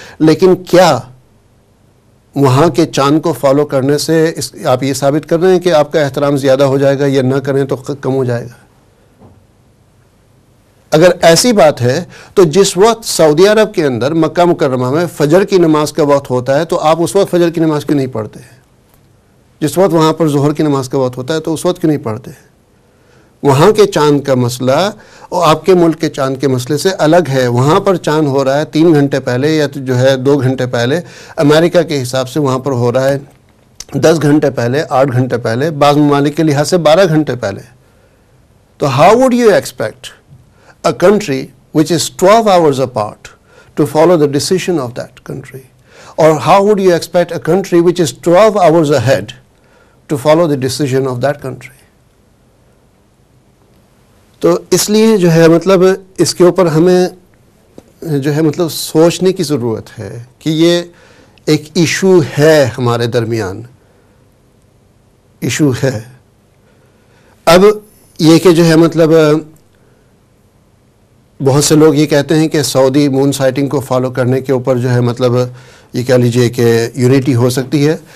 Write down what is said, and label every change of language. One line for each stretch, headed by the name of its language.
Urdu: لیکن کیا وہاں کے چاند کو فالو کرنے سے آپ یہ ثابت کر رہے ہیں کہ آپ کا احترام زیادہ ہو جائے گا، یا نہ کریں تو کم ہو جائے گا؟ اگر ایسی بات ہے تو جس وقت سعودی عرب کے اندر مکہ مکرمہ میں فجر کی نماز کا وقت ہوتا ہے تو آپ اس وقت فجر کی نماز کیوں نہیں پڑھتے؟ جس وقت وہاں پر ظہر کی نماز کا وقت ہوتا ہے تو اس وقت کیوں نہیں پڑھتے؟ وہاں کے چاند کا مسئلہ اور آپ کے ملک کے چاند کے مسئلے سے الگ ہے. وہاں پر چاند ہو رہا ہے 3 گھنٹے پہلے یا جو ہے 2 گھنٹے پہلے. امریکہ کے حساب سے وہاں پر ہو رہا ہے 10 گھنٹے پہلے، 8 گھنٹے پہلے، بعض ممالک کے لحاظ سے 12 گھنٹے پہلے.
English: تو how would you expect a country which is 12 hours apart to follow the decision of that country? Or how would you expect a country which is 12 hours ahead to follow the decision of that country?
Urdu: تو اس لیے جو ہے مطلب اس کے اوپر ہمیں جو ہے مطلب سوچنے کی ضرورت ہے کہ یہ ایک ایشو ہے ہمارے درمیان، ایشو ہے. اب یہ کہ جو ہے مطلب بہت سے لوگ یہ کہتے ہیں کہ سعودی مون سائٹنگ کو فالو کرنے کے اوپر جو ہے مطلب یہ کہہ لیجئے کہ یونیٹی ہو سکتی ہے.